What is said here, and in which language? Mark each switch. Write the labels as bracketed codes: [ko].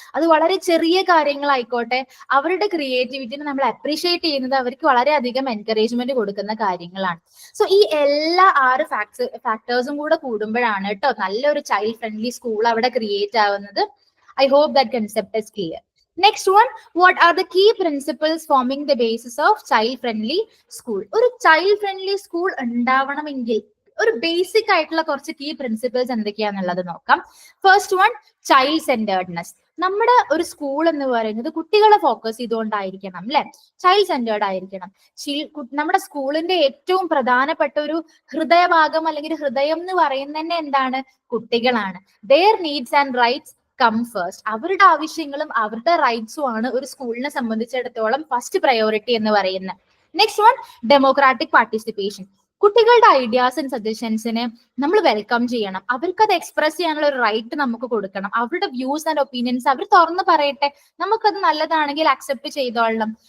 [ml] അത് വളരെ ചെറിയ കാര്യങ്ങളായിക്കോട്ടെ, അവരുടെ ക്രിയേറ്റിവിറ്റിനെ നമ്മൾ അപ്രീഷിയേറ്റ് ചെയ്യുന്നത് അവർക്ക് വളരെയധികം എൻകറേജ്മെന്റ് കൊടുക്കുന്ന കാര്യങ്ങളാണ്. സോ ഈ എല്ലാ 6 ഫാക്ടേഴ്സും കൂടെ കൂടുമ്പോഴാണ് കേട്ടോ നല്ലൊരു ചൈൽഡ് ഫ്രണ്ട്ലി സ്കൂൾ അവിടെ ക്രിയേറ്റ് ആവുന്നത്. [en] I hope that concept is clear. Next one, what are the key principles forming the basis of child friendly school? [ml] ഒരു ചൈൽഡ് ഫ്രണ്ട്ലി സ്കൂൾ ഉണ്ടാവണമെങ്കിൽ ഒരു ബേസിക് ആയിട്ടുള്ള കുറച്ച് കീ പ്രിൻസിപ്പിൾസ് എന്തൊക്കെയാന്നുള്ളത് നോക്കാം. First one, child centredness. നമ്മുടെ ഒരു school എന്ന് പറയുന്നത് കുട്ടികളെ ഫോക്കസ് ചെയ്തുകൊണ്ടായിരിക്കണം അല്ലെ, ചൈൽഡ് സെന്റേർഡ് ആയിരിക്കണം. നമ്മുടെ സ്കൂളിന്റെ ഏറ്റവും പ്രധാനപ്പെട്ട ഒരു ഹൃദയഭാഗം അല്ലെങ്കിൽ ഹൃദയം എന്ന് പറയുന്നത് തന്നെ എന്താണ്? കുട്ടികളാണ്. [en] their needs and rights come first. [ml] അവരുടെ ആവശ്യങ്ങളും അവരുടെ റൈറ്റ്സും ആണ് ഒരു സ്കൂളിനെ സംബന്ധിച്ചിടത്തോളം ഫസ്റ്റ് പ്രയോറിറ്റി എന്ന് പറയുന്നത്. [en] Next one, democratic participation. [ml] കുട്ടികളുടെ ഐഡിയാസ് ആൻഡ് സജഷൻസിനെ നമ്മൾ വെൽക്കം ചെയ്യണം. അവർക്ക് അത് എക്സ്പ്രസ് ചെയ്യാനുള്ള ഒരു റൈറ്റ് നമുക്ക് കൊടുക്കണം. അവരുടെ വ്യൂസ് ആൻഡ് ഒപ്പീനിയൻസ് അവർ തുറന്ന് പറയട്ടെ, നമുക്കത് നല്ലതാണെങ്കിൽ അക്സെപ്റ്റ് ചെയ്തോളണം.